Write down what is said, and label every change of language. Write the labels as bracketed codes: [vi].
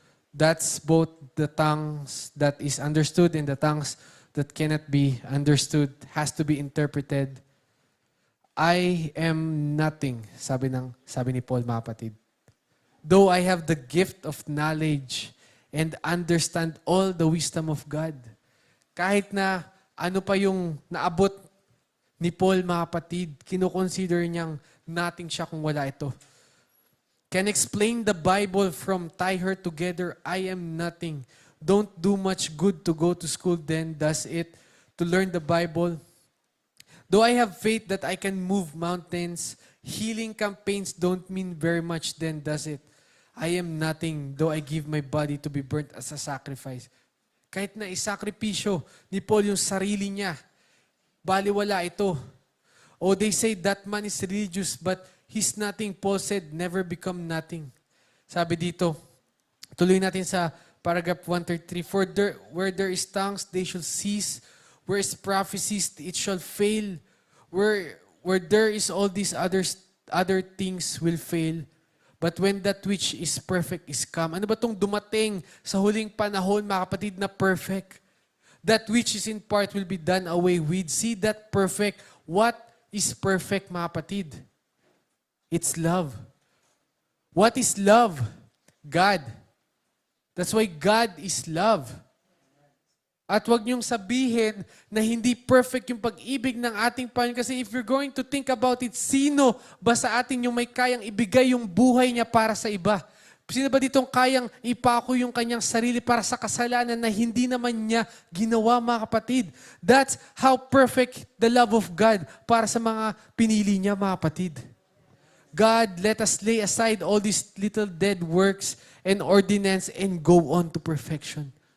[en] That's both the tongues that is understood and the tongues that cannot be understood, has to be interpreted. I am nothing, [tl] sabi ni Paul, mga kapatid. [en] Though I have the gift of knowledge and understand all the wisdom of God. [tl] Kahit na ano pa yung naabot ni Paul, mga kapatid, kinukonsider niyang nothing siya kung wala ito. [en] Can explain the Bible from tie her together, I am nothing. Don't do much good to go to school then, does it? To learn the Bible. Though I have faith that I can move mountains, healing campaigns don't mean very much then, does it? I am nothing, though I give my body to be burnt as a sacrifice. [tl] Kahit na isakripisyo ni Paul yung sarili niya, baliwala ito. [en] Oh, they say that man is religious, but he's nothing. Paul said, never become nothing. [tl] Sabi dito, tuloy natin sa [en] paragraph 133, where there is tongues, they shall cease. Where is prophecies, it shall fail. Where there is all these other things will fail. But when that which is perfect is come. [tl] Ano ba itong dumating sa huling panahon, mga kapatid, na perfect? [en] That which is in part will be done away with. See that perfect. What is perfect, mga kapatid? It's love. What is love? God. That's why God is love. [tl] At huwag niyong sabihin na hindi perfect yung pag-ibig ng ating Panginoon. Kasi [en] if you're going to think about it, [tl] sino ba sa atin yung may kayang ibigay yung buhay niya para sa iba? Sino ba ditong kayang ipako yung kanyang sarili para sa kasalanan na hindi naman niya ginawa, mga kapatid? [en] That's how perfect the love of God [tl] para sa mga pinili niya, mga kapatid. [en] God, let us lay aside all these little dead works and ordinance and go on to perfection.